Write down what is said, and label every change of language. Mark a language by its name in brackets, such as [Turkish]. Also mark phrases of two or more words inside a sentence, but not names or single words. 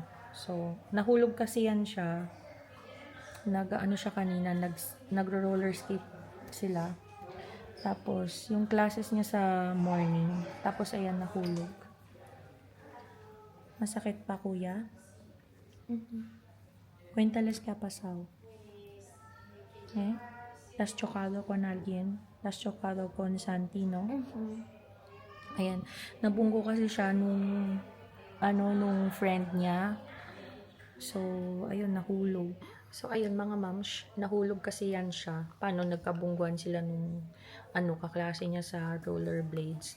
[Filipino] So, nahulog kasi yan siya. Nag-ano siya kanina, nagro- [English] roller skate [Filipino] sila. Tapos, yung classes niya sa morning. Tapos, ayan, nahulog. Masakit pa, kuya? [Spanish] Cuéntales qué ha pasado. ¿Te has chocado con alguien? ¿Te has chocado con Santi, no? [Filipino] Ayan. Nabunggo kasi siya nung friend niya. So, ayun, nahulog. So, ayun, mga moms, nahulog kasi yan siya. Paano nagkabungguan sila nung kaklase niya sa rollerblades.